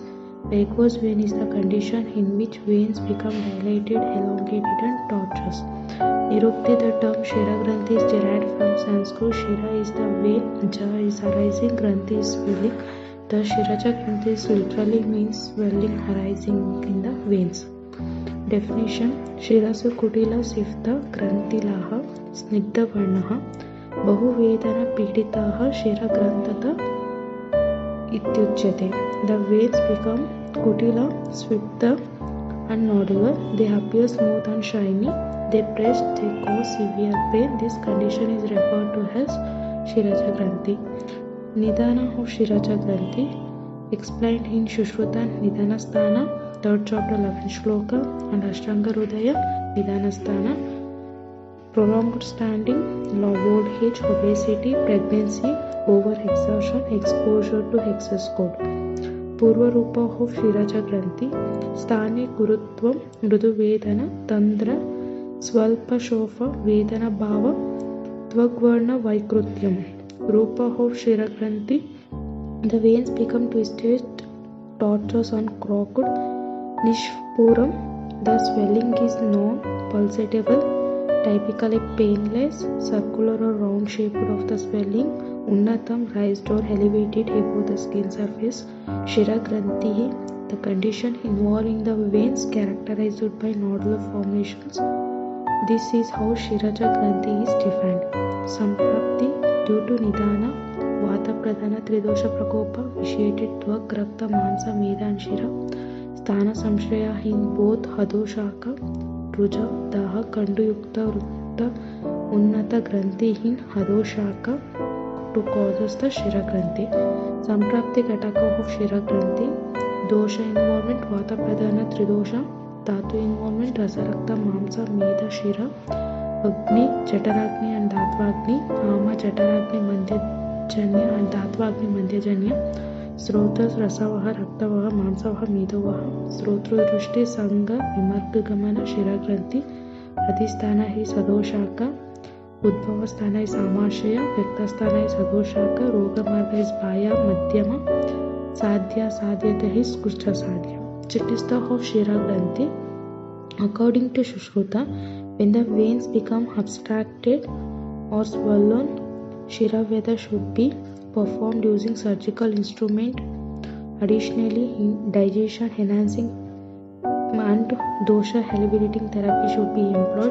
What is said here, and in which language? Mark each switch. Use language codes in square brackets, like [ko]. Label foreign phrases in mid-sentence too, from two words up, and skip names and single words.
[en] Varicose vein is the condition in which veins become dilated, elongated and tortuous. Nirukti, the term Siragranthi is derived from Sanskrit. Shira is the vein, Ja is arising, Granthi is swelling. The Shiraja Granthi is literally means swelling arising in the veins. Definition: [sa] Shirasu Kutila Sifta Grantilaha Snigdha Varnaha Bahuvedana Piditaha Shiragrantata Ityuchyate. [en] The veins become kutila, swifta and nodular. They appear smooth and shiny. They press, they cause severe pain. This condition is referred to as Shiraja Granthi. Nidana of Shiraja Granthi explained in Shushruta Nidana Sthana, 3rd chapter 11th shloka, and Ashtanga Hridaya Nidana Sthana. Prolonged standing, old age, obesity, pregnancy, overexertion, exposure to excess cold. [sa] Purva Rupa of Shiraja Granthi, Sthane Gurutvam, Mrudu Vedana, Tandra, Swalpa Shofa, Vedana Bhava, Tvagvarna Vaikrutyam. [en] Rupa of Shiragranthi, the veins become twisted, tortuous and crooked. Nishpuram, the swelling is non-pulsatile, typically painless, circular or round shaped of the swelling. Unnatam, raised or elevated above the skin surface. Shiragranthi, the condition involving the veins characterized by nodular formations. This is how Shiraja Granthi is defined. Samprapti, due to Nidana, [sa] Vata Pradhana Tridosha Prakopa, [en] vitiated Tvak, Rakta, Mansa, Meda and Shira. [sa] Sthana Samshraya [en] in both [sa] Hadoshaka, Ruja, Daha, Kandu Yukta, Rutta, Unnata Granthi in Hadoshaka [en] to causes the [sa] Shiragranthi. Samprapti Kataka of Shiragranthi, Dosha involvement, Vata Pradhana Tridosha, Dhatu involvement, Rasarakta, Mamsa, Meda, Shira, Agni, Jataragni and Dhatvagni, Ama, Jataragni, Mandhyajanya and Dhatvagni, Mandhyajanya, Srotas, Rasavaha, Raktavaha, Mamsavaha, Medavaha, Srotru, Drushti, Sangha, Vimarga Gamana, Shiragranthi, Adhisthana is Hadoshaka, Udbhavasthana is Amashaya, Vyaktasthana is Hadoshaka, Rogamarga is Baya, Madhyama, Sadhya, Sadhyata is Kucha Sadhya. [en] Chitista of Shiragranthi. According to Shushruta, when the veins become abstracted or swollen, Shiraveda should be performed using surgical instrument. Additionally, digestion enhancing and dosha elevating therapy should be employed.